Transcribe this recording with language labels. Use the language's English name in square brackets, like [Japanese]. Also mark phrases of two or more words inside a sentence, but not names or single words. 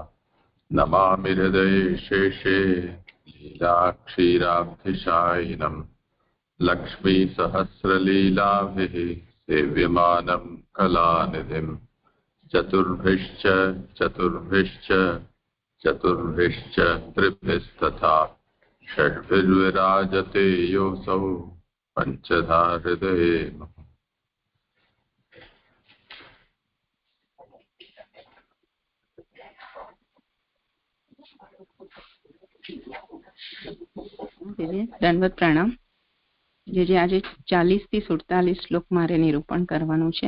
[Sanskrit] नमामि हृदये शेषे लीलाक्षीराब्धिशायिनम् लक्ष्मीसहस्रलीलाभिः सेव्यमानं कलानिधिम्। चतुर्भिश्च त्रिभिस्तथा षड्भिर्विराजते योऽसौ पञ्चधा हृदये। [Gujarati] દંડવત પ્રણામ. જે આજે 40 થી 47 શ્લોક મારે નિરૂપણ કરવાનું છે.